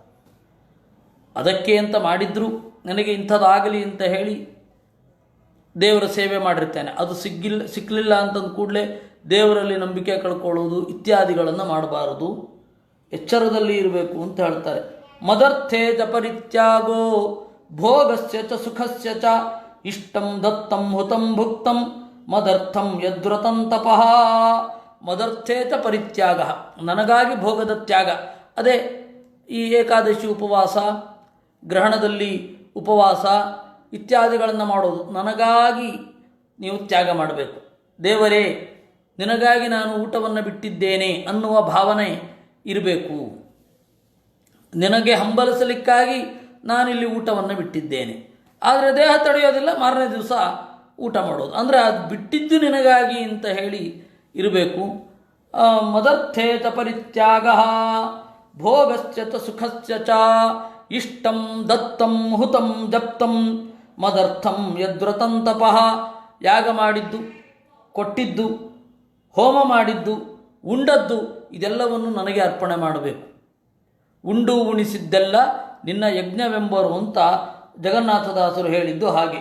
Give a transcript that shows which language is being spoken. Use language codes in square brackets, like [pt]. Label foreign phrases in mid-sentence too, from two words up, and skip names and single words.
[kn] ಅದಕ್ಕೆ ಅಂತ ಮಾಡಿದ್ರು ನನಗೆ ಇಂಥದ್ದಾಗಲಿ ಅಂತ ಹೇಳಿ ದೇವರ ಸೇವೆ ಮಾಡಿರ್ತೇನೆ, ಅದು ಸಿಕ್ಕಲಿಲ್ಲ ಅಂತಂದ ಕೂಡಲೇ ದೇವರಲ್ಲಿ ನಂಬಿಕೆ ಕಳ್ಕೊಳ್ಳೋದು ಇತ್ಯಾದಿಗಳನ್ನು ಮಾಡಬಾರದು, ಎಚ್ಚರದಲ್ಲಿ ಇರಬೇಕು ಅಂತ ಹೇಳ್ತಾರೆ. [sa] ಮದರ್ಥೇ ಚ ಪರಿತ್ಯಾಗೋ ಭೋಗಸ್ಯ ಚ ಸುಖಸ್ಯ ಚ ಇಷ್ಟಂ ದತ್ತಂ ಹುತಂ ಭುಕ್ತಂ ಮದರ್ಥಂ ಯದ್ವ್ರತಂ ತಪಃ. ಮದರ್ಥೇ ಚ ಪರಿತ್ಯಾಗ, [kn] ನನಗಾಗಿ ಭೋಗದ ತ್ಯಾಗ. ಅದೇ ಈ ಏಕಾದಶಿ ಉಪವಾಸ, ಗ್ರಹಣದಲ್ಲಿ ಉಪವಾಸ ಇತ್ಯಾದಿಗಳನ್ನು ಮಾಡೋದು. ನನಗಾಗಿ ನೀವು ತ್ಯಾಗ ಮಾಡಬೇಕು. ದೇವರೇ, ನಿನಗಾಗಿ ನಾನು ಊಟವನ್ನು ಬಿಟ್ಟಿದ್ದೇನೆ ಅನ್ನುವ ಭಾವನೆ ಇರಬೇಕು. ನಿನಗೆ ಹಂಬಲಿಸಲಿಕ್ಕಾಗಿ ನಾನಿಲ್ಲಿ ಊಟವನ್ನು ಬಿಟ್ಟಿದ್ದೇನೆ, ಆದರೆ ದೇಹ ತಡೆಯೋದಿಲ್ಲ, ಮಾರನೇ ದಿವಸ ಊಟ ಮಾಡೋದು. ಅಂದರೆ ಅದು ಬಿಟ್ಟಿದ್ದು ನಿನಗಾಗಿ ಅಂತ ಹೇಳಿ ಇರಬೇಕು. [sa] ಮದರ್ಥೇ ಚ ಪರಿತ್ಯಾಗ ಭೋಗಸ್ಯ ಚ ಸುಖಸ್ಯ ಚ ಇಷ್ಟಂ ದತ್ತಂ ಹುತಂ ಜಪ್ತಂ ಮದರ್ಥಂ ಯದ್ವ್ರತಂ ತಪಃ. [kn] ಯಾಗ ಮಾಡಿದ್ದು, ಕೊಟ್ಟಿದ್ದು, ಹೋಮ ಮಾಡಿದ್ದು, ಉಂಡದ್ದು ಇದೆಲ್ಲವನ್ನು ನನಗೆ ಅರ್ಪಣೆ ಮಾಡಬೇಕು. ಉಂಡು ಉಣಿಸಿದ್ದೆಲ್ಲ ನಿನ್ನ ಯಜ್ಞವೆಂಬರು ಅಂತ ಜಗನ್ನಾಥದಾಸರು ಹೇಳಿದ್ದು ಹಾಗೆ.